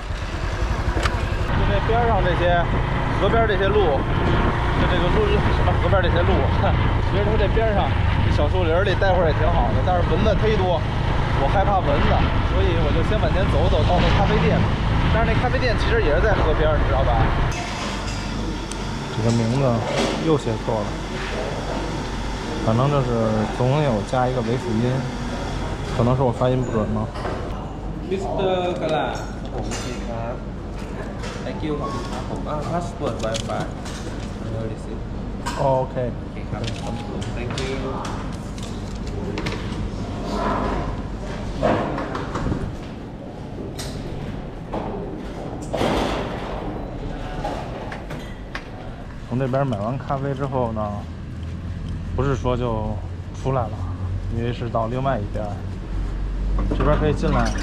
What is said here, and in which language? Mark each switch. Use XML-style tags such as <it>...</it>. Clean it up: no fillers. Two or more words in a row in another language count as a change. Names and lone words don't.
<zh>就这边上这些河边这些路，就这个路什么河边这些路，其实它这边上这小树林里待会儿也挺好的，但是蚊子忒多，我害怕蚊子，所以我就先往前走走到那咖啡店。但是那咖啡店其实也是在河边，你知道吧？这个名字又写错了，反正就是总有加一个尾辅音，可能是我发音不准吗 Mr.</zh> <th>กะลาผมโอเคครับ</th> <en>Thank you</en> <th>ขอบคุณครับผม</th> <en>Passport Wi-Fi No receipt</en> <th>？OK， โอเคครับ</th> <en>Thank you</en> <zh>从这边买完咖啡之后呢，不是说就出来了，因为是到另外一边，这边可以进来。</zh>